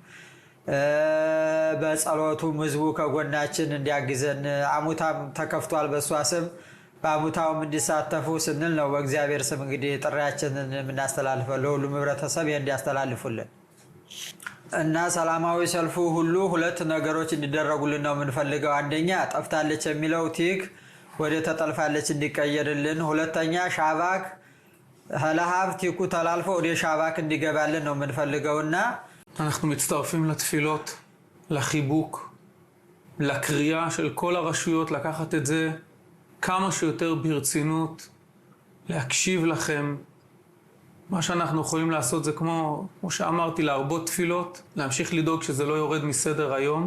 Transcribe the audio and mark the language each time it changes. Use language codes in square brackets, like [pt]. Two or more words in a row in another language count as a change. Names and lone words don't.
[am] በጸሎቱም ህዝቡ ከጎናችን እንዲያግዘን አሙታም ተከፍቷል በሷ ስም በአሙታውም እንዲሳተፉ ስንል ነው በእግዚአብሔር ስም እንግዲህ ጥሪያችንን የምናስተላልፈው ለሁሉም ህብረተሰብ እንዲያስተላልፉልን እና ሰላማዊ ሰልፉ ሁሉ ሁለት ነገሮች እንዲደረጉልን ነው የምንፈልገው። አንደኛ ጠፍታለች የሚለው ቲክ ወደ ተጠልፋለች እንዲቀየርልን፣ ሁለተኛ ሻባክ ለሀብ ቲኩ ተላልፎ ወደ ሻባክ እንዲገባልን ነው የምንፈልገውና [he] אנחנו מצטרפים לתפילות, לחיבוק, לקריאה של כל הרשויות לקחת את זה כמה שיותר ברצינות, להקשיב לכם. מה שאנחנו יכולים לעשות זה כמו שאמרתי, להרבות תפילות, להמשיך לדאוג שזה לא יורד מסדר היום.